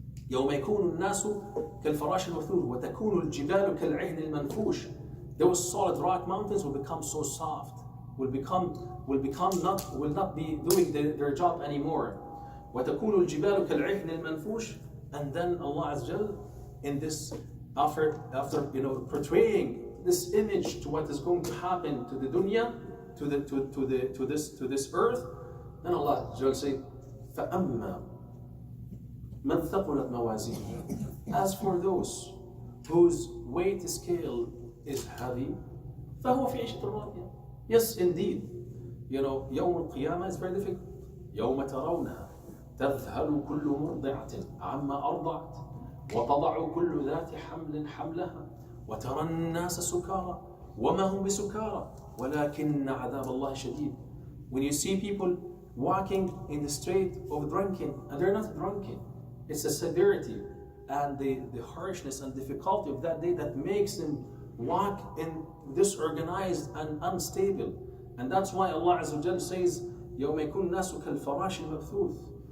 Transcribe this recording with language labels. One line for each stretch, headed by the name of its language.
Arabic: يوم يكون الناس كالفراش المبثوث وتكون الجبال كالعهن المنفوش.
English: Those solid rock mountains will become so soft, will not be doing their job anymore.
Arabic: وتكون الجبال كالعهن المنفوش.
English: And then Allah Azza wa Jal, in this, after portraying this image to what is going to happen to the dunya, to this earth, then Allah Azza wa Jal say,
Arabic: فَأَمَّا مَنْ ثَقُلَتْ مَوَازِينُهُ.
English: As for those whose weight scale is heavy,
Arabic: فَهُوَ فِي عِيشَةٍ رَاضِيَةٍ.
English: Yes, indeed.
Arabic: يوم القيامة
English: is very difficult.
Arabic: يوم ترونها تذهل كل مرضعة عما أرضعت وتضع كل ذات حمل حملها وترى الناس سكارى وما هم بسكارى ولكن عذاب الله شديد.
English: When you see people walking in the street of drunken, and they're not drunken, it's the severity and the harshness and difficulty of that day that makes them walk in disorganized and unstable. And that's why Allah Azza wa Jal says,
Arabic: يوم يكون الناس كالفراش المبثوث.